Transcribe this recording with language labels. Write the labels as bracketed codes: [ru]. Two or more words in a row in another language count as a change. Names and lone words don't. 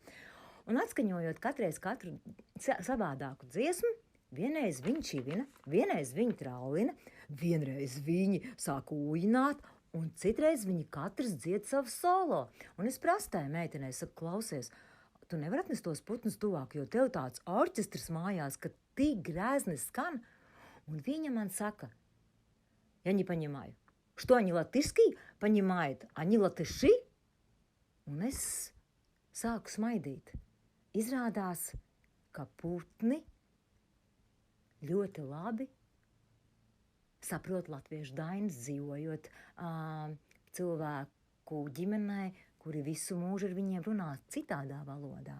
[lv] Un atskaņojot katru savādāku dziesmu, vienreiz viņi čivina, vienreiz viņi traulina, vienreiz viņi sāk ūjināt, un citreiz viņi katrs dzied savu solo. Un es prastāju meitenei, saku, klausies, tu nevar atnest tos putnus tuvāk, jo tev tāds orķestrs mājās, ka tik grēzni skan. Un viņa man saka, [ru] я не понимаю, что они латышский понимают, они латыши? [lv] Un es sāku smaidīt. Izrādās, ka putni ļoti labi saprot latviešu dainas, dzīvojot cilvēku ģimenē, kuri visu mūžu ar viņiem runā citādā valodā.